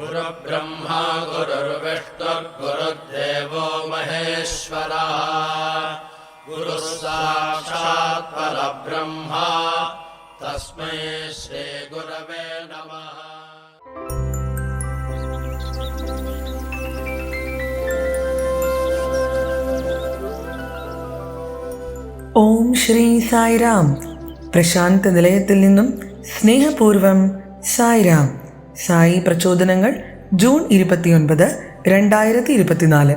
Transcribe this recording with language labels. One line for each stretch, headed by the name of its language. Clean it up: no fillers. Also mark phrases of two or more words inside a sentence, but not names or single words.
Sanskrit: गुरुर्ब्रह्मा गुरुर्विष्णुर्गुरुर्देवो महेश्वरः गुरुः साक्षात् परब्रह्मा तस्मै श्रीगुरवे नमः.
Malayalam: ഓം ശ്രീ സായിരാം. പ്രശാന്ത നിലയത്തിൽ നിന്നും സ്നേഹപൂർവം സായിരാം. സായി പ്രചോദനങ്ങൾ ജൂൺ 29, 2024.